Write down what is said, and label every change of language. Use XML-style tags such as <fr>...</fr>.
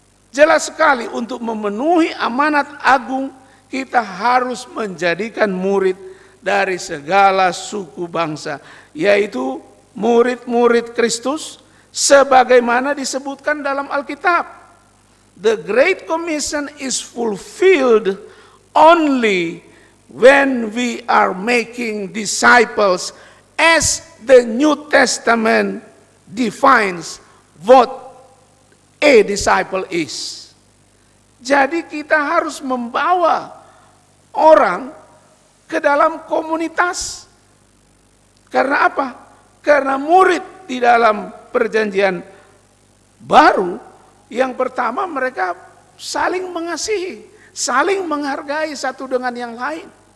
<id>Jelas sekali untuk memenuhi amanat agung, kita harus menjadikan murid dari segala suku bangsa, yaitu murid-murid Kristus, sebagaimana disebutkan dalam Alkitab.</id> <en>The Great Commission is fulfilled only when we are making disciples, as the New Testament defines what a disciple is.</en> <id>Jadi kita harus membawa orang ke dalam komunitas. Karena apa? Karena murid di dalam perjanjian baru, yang pertama mereka saling mengasihi, saling menghargai satu dengan yang lain.</id>